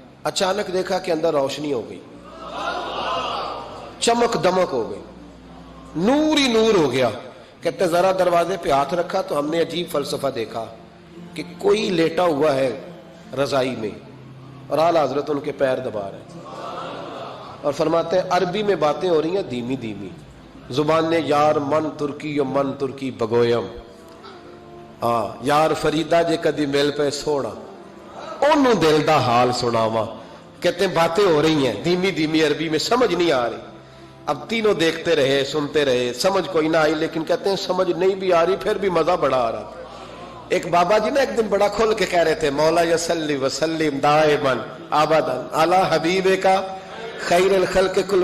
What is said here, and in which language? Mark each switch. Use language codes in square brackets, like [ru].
[ur] اچانک دیکھا کہ اندر روشنی ہو گئی، چمک دمک ہو گئی، نور ہی نور ہو گیا. کہتے ذرا دروازے پہ ہاتھ رکھا تو ہم نے عجیب فلسفہ دیکھا کہ کوئی لیٹا ہوا ہے رضائی میں اور اعلیٰ حضرت ان کے پیر دبا رہے ہیں اور فرماتے ہیں عربی میں باتیں ہو رہی ہیں دھیمی دھیمی. [fa] زبان نے یار من ترکی و من ترکی بگویم، [pa] یار فریدا جے کدی مل پہ سونا انہوں دل دا حال سناوا. [ur] کہتے ہیں باتیں ہو رہی ہیں دھیمی دھیمی عربی میں، سمجھ نہیں آ رہی. اب تینوں دیکھتے رہے سنتے رہے، سمجھ کوئی نہ آئی. لیکن کہتے ہیں سمجھ نہیں بھی آ رہی پھر بھی مزہ بڑا آ رہا. ایک بابا جی نا ایک دن بڑا کھول کے کہہ رہے تھے [ar] مولا یصلی وسلم دائما ابدا علی حبیب کا خیر الخلق کل.